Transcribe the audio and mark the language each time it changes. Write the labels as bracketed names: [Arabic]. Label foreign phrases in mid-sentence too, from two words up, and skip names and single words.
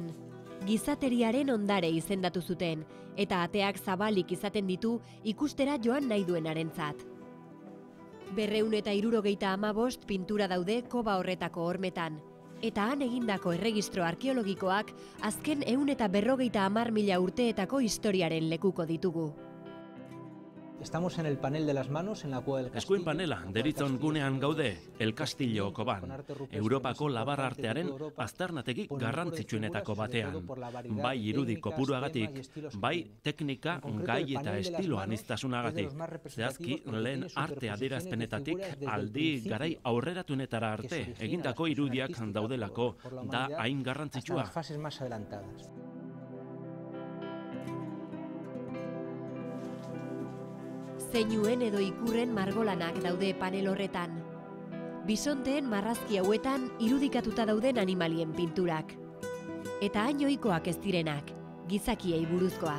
[Basque] Gizateriaren ondare izendatu zuten, eta ateak zabalik izaten ditu ikustera joan nahi duenarentzat. 275 pintura daude koba horretako hormetan, eta han egindako erregistro arkeologikoak azken 150.000 urteetako historiaren lekuko ditugu. [Spanish] Estamos en el panel de las manos, en la cueva del Castillo. [Basque] Eskuen panela, deritzon gunean gaude, El Castillo koban, Europako labar artearen aztarnategi garrantzitsuenetako batean. Bai irudi kopuruagatik, bai teknika, gai eta estilo aniztasunagatik. Zehazki, lehen arte adierazpenetatik aldi garai aurreratunetara arte egindako irudiak daudelako da hain garrantzitsua. [Spanish] Las fases más adelantadas. [Basque] Zeinuen edo ikurren margolanak daude panel horretan. Bisonteen marrazki hauetan irudikatuta dauden animalien pinturak. Eta hain ohikoak ez direnak, gizakiei buruzkoak.